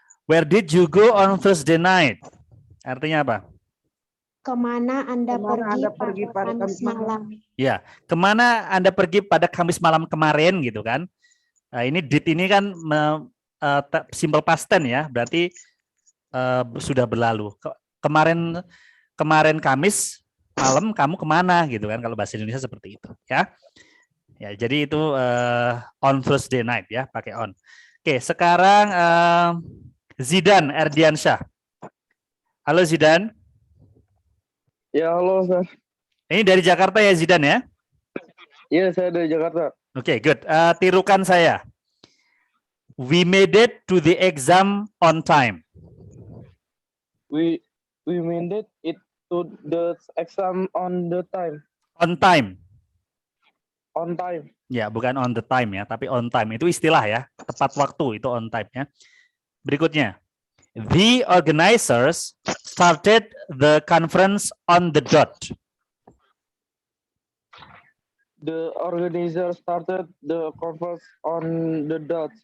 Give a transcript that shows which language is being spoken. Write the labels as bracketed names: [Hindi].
[English] Where did you go on Thursday night? [Indonesian] Artinya apa? Kemana Anda pergi pada Kamis malam? Ya, kemana Anda pergi pada Kamis malam kemarin gitu kan? Nah, ini did ini kan simple past tense ya, berarti sudah berlalu. Kemarin Kamis malam kamu kemana gitu kan? Kalau bahasa Indonesia seperti itu ya. Ya, jadi itu on Thursday night ya, pakai on. Oke, sekarang Zidan Erdiansyah. Halo Zidan. Ya, halo, Sir. Ini dari Jakarta ya Zidan ya? Iya, saya dari Jakarta. Oke, [English] good. [Indonesian] Tirukan saya. [English] We made it to the exam on time. We made it to the exam on the time. On time. On time. [Indonesian] Ya, bukan [English] on the time [Indonesian] ya, tapi on time. Itu istilah ya, tepat waktu itu on time ya. Berikutnya. [English] The organizers started the conference on the dot. The organizer started the conference on the dot.